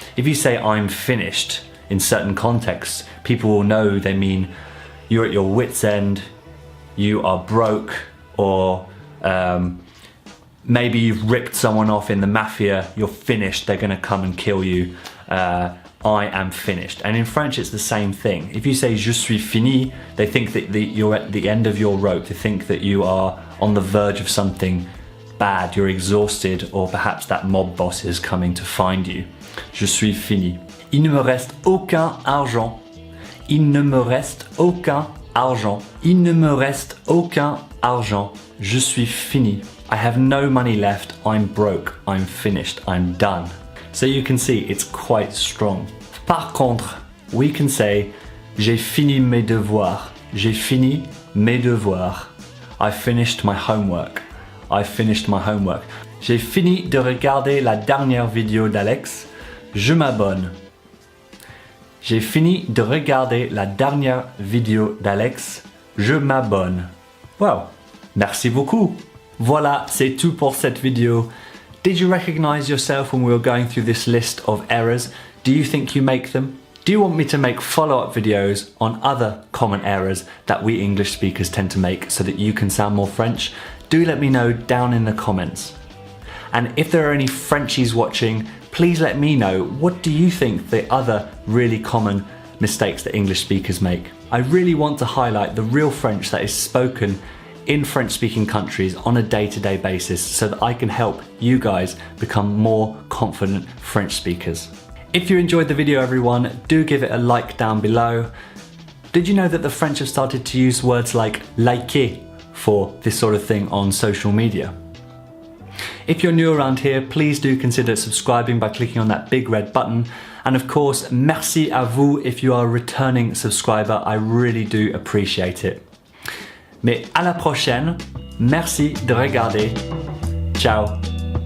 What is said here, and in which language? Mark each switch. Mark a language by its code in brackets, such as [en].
[en] If you say I'm finished in certain contexts, people will know they mean you're at your wit's end, you are broke, or maybe you've ripped someone off in the mafia, you're finished, they're gonna come and kill you. I am finished. And in French, it's the same thing. If you say je suis fini, they think that you're at the end of your rope. They think that you are on the verge of something bad, you're exhausted, or perhaps that mob boss is coming to find you. [fr] Je suis fini. Il ne me reste aucun argent. Il ne me reste aucun argent. Il ne me reste aucun argent. [en] Je suis fini. I have no money left. I'm broke. I'm finished. I'm done. So you can see it's quite strong. [fr] Par contre, we can say j'ai fini mes devoirs. J'ai fini mes devoirs. I finished my homework. I finished my homework. J'ai fini de regarder la dernière vidéo d'Alex. Je m'abonne. J'ai fini de regarder la dernière vidéo d'Alex. Je m'abonne. Well, merci beaucoup. Voilà, c'est tout pour cette vidéo. [en] Did you recognize yourself when we were going through this list of errors? Do you think you make them? Do you want me to make follow-up videos on other common errors that we English speakers tend to make so that you can sound more French? Do let me know down in the comments. And if there are any Frenchies watching, please let me know, what do you think the other really common mistakes that English speakers make? I really want to highlight the real French that is spoken in French-speaking countries on a day-to-day basis so that I can help you guys become more confident French speakers. If you enjoyed the video, everyone, do give it a like down below. Did you know that the French have started to use words like liker for this sort of thing on social media? If you're new around here, please do consider subscribing by clicking on that big red button. And of course, merci à vous if you are a returning subscriber. I really do appreciate it. [fr] Mais à la prochaine, merci de regarder. Ciao.